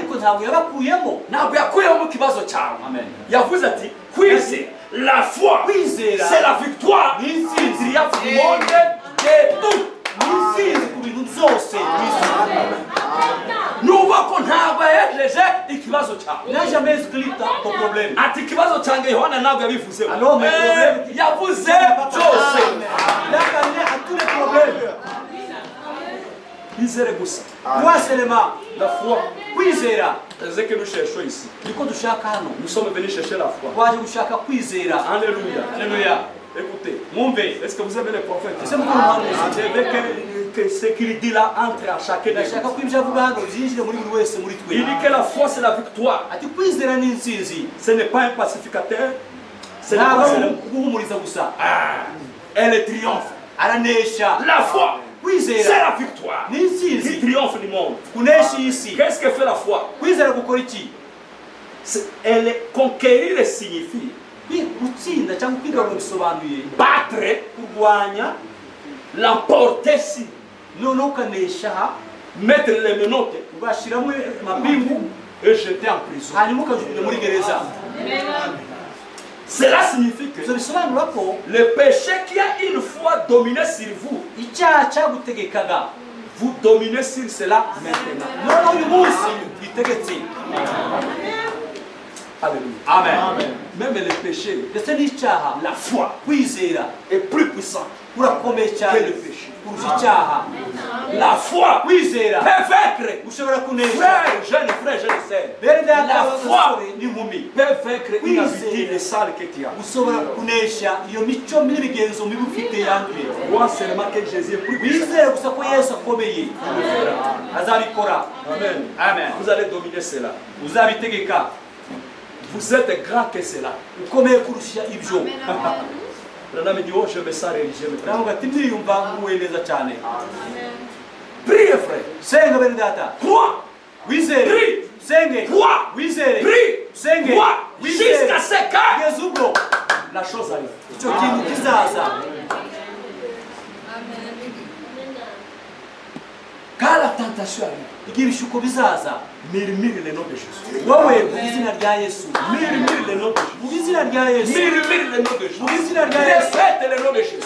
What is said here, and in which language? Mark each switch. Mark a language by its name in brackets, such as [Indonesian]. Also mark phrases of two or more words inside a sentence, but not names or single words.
[French] La foi, c'est la victoire. Il y a du monde de tout. Nous voyons qu'on a envoyé les [Kinyarwanda] ikibazo cyawe. [French] n'a jamais inscrit ton problème. [Kinyarwanda] Ati ikibazo cyange Yohana ntabwo yabivuze. [French] Alors mais problème [Kinyarwanda] yavuze cyose. [French] Il a parlé à tous les problèmes. [Kinyarwanda] Izere gusa. [French] Toi seulement La foi. [Kinyarwanda] Kwizera. [French] C'est ce que nous cherchons ici. [Kinyarwanda] Niko dushaka hano. [French] Nous sommes venus chercher la foi. [Kinyarwanda] Twaje gushaka kwizera. [French] Alléluia. Alléluia. Écoutez, [Kinyarwanda] Mwumve. [French] est-ce que vous avez les prophètes? [Kinyarwanda] Ese mukuru hano. [French] Je veux que ce qu'il dit là entre à chacun de [Kinyarwanda] Ndashaka ko ibyo avuga hano byinjire muri buri wese muri twe. [French] Il dit que la foi c'est la victoire. [Kinyarwanda] Ati kwizera ni intsinzi. [French] Ce n'est pas un pacificateur. Ce n'est [Kinyarwanda] Ntabwo [French] pas [Kinyarwanda] ari guhumuriza gusa. [French] elle triomphe. [Kinyarwanda] Aranesha. [French] La foi, [Kinyarwanda] Kwizera [French] c'est la victoire. [Kinyarwanda] ni [French] Qui [Kinyarwanda] intsinzi. [French] triomphe du monde. [Kinyarwanda] Kunesha isi. [French] Qu'est-ce que fait la foi? [Kinyarwanda] Kwizera gukora iki? [French] Elle conquérir signifie [Kinyarwanda] Gutsinda cyangwa kwigarura bisobanuye [French] battre, [Kinyarwanda] kurwanya [French] l'emporter si, [Kinyarwanda] noneho ukanesha [French] mettre les menottes [Kinyarwanda] ugashyiramo amapingu [French] et jeter en prison. [Kinyarwanda] hanyuma ukajugunya muri gereza. [French] Cela signifie que [Kinyarwanda] Ibyo bisobanura ko [French] le péché qui a une fois dominé sur vous, [Kinyarwanda] icyaha cyagutegekaga [French] vous dominez sur cela maintenant. [Kinyarwanda] noneho uyu munsi bitegetse. [French] Alléluia. Amen. Même le péché, [Kinyarwanda] Ndetse n'icyaha [French] la foi [Kinyarwanda] kwizera [French] est plus puissant. [Kinyarwanda] kurakomeye cyane [French] Que le péché. [Kinyarwanda] kurusha icyaha. [French] La foi [Kinyarwanda] Kwizera [French] peut vaincre. [Kinyarwanda] ushobora kunesha. [French] Frère, jeune sœur. [Kinyarwanda] Bene data [French] La foi [Kinyarwanda] b'abasore n'inkumi [French] peut vaincre une Oui, habitude c'est- sale que tu as. [Kinyarwanda] ushobora kunesha iyo mico n'imigenzo mibi ufite yanduye. [French] Crois seulement que Jésus est plus puissant. [Kinyarwanda] wizere gusa ko Yesu akomeye azabikora. Amen. Amen. [French] Vous allez dominer cela. [Kinyarwanda] Uzabitegeka [French] Vous êtes grand que cela. [Kinyarwanda] ukomeye kurusha ibyo. [French] Branham dit, oh, je me sens religieux maintenant. [Kinyarwanda] Navuga ati ndiyumva nguwe neza cyane. [French] Priez, frère. [Kinyarwanda] Senga bene data. [French] Crois. [Kinyarwanda] Wizere. [French] Prie. [Kinyarwanda] Senge. [French] Crois. [Kinyarwanda] Wizere. [French] Prie. [Kinyarwanda] Senge. [French] Crois. [Kinyarwanda] Wizere. [French] Jusqu'à ce que [Kinyarwanda] Kugeza ubwo [French] la chose arrive. [Kinyarwanda] icyo kintu kizaza. [French] Quand la tentation arrive, [Kinyarwanda] Igihe ibishuko bizaza, [French] murmure le nom de Jésus. [Kinyarwanda] wowe vuga izina rya Yesu. [French] Murmure le nom de Jésus. [Kinyarwanda] Vuga izina rya Yesu. [French] Murmure le nom de Jésus. [Kinyarwanda] Vuga izina rya Yesu. [French] Répète le nom de Jésus.